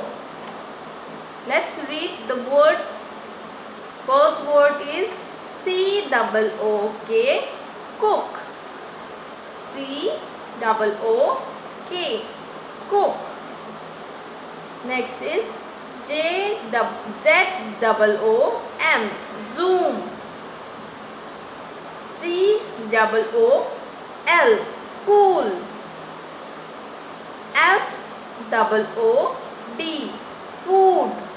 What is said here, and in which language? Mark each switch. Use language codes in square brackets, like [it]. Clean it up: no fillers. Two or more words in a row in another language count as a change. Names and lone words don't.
[en] Let's read the words. First word is C-O-O-K, cook. C-O-O-K, cook. Next is Z-O-O-M, zoom. C-O-O-L, cool. F-O-O-D, food.